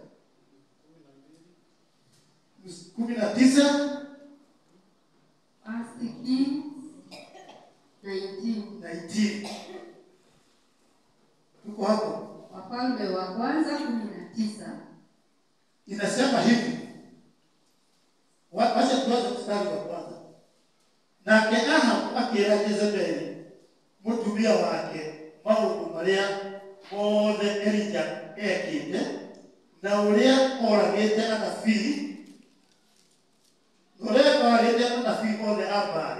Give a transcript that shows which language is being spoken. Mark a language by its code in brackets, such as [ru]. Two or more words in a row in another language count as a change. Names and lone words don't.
[sw] 19 19. Tuko hapo. Wafalme wa kwanza 19. Inasema hivi. Wacha tuanze mstari wa kwanza. [ki] Na Ahabu akira Jezebeli mutumia wake maundu maria mothe Elija ekite na uria oragite anabii othe ambare.